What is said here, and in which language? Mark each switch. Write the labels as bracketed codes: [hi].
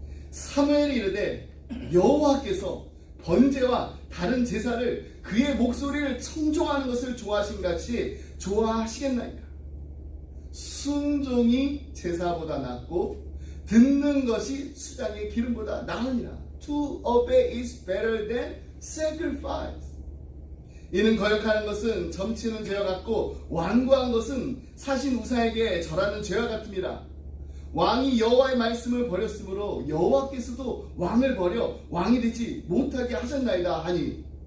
[ko] 사무엘이 이르되 여호와께서 번제와 다른 제사를 그의 목소리를 청종하는 것을 좋아하신 같이 좋아하시겠나이까? 순종이 제사보다 낫고 듣는 것이 수장의 기름보다 나으니라. [en] To obey is better than sacrifice. [ko] 이는 거역하는 것은 점치는 죄와 같고 완고한 것은 사신 우상에게 절하는 죄와 같음이라. 왕이 여호와의 말씀을 버렸으므로 여호와께서도 왕을 버려 왕이 되지 못하게 하셨나이다 하니.